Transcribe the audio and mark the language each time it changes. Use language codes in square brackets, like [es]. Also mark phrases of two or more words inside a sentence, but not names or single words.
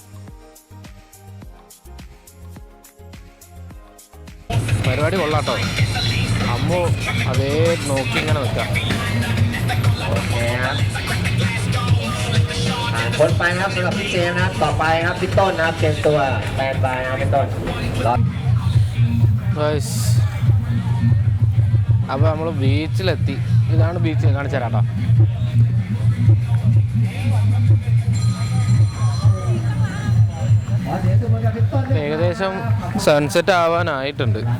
[ml] പരിപാടി കൊള്ളാട്ടോ. കാണുമ്പോൾ അതേ നോക്കി ഇങ്ങനെ നിൽക്കാം. [th] โอเคครับพ้นไปครับสำหรับพี่เจมส์นะครับต่อไปครับพี่ต้นนะครับเตรียมตัวแปลนบายนะครับพี่ต้นรอ [ml] അപ്പോൾ നമ്മൾ ബീച്ചിലെത്തി. ഇതാണ് ബീച്ച്, കാണിച്ചു തരാം കേട്ടോ. ഏകദേശം സൺസെറ്റ് ആവാനായിട്ടുണ്ട്.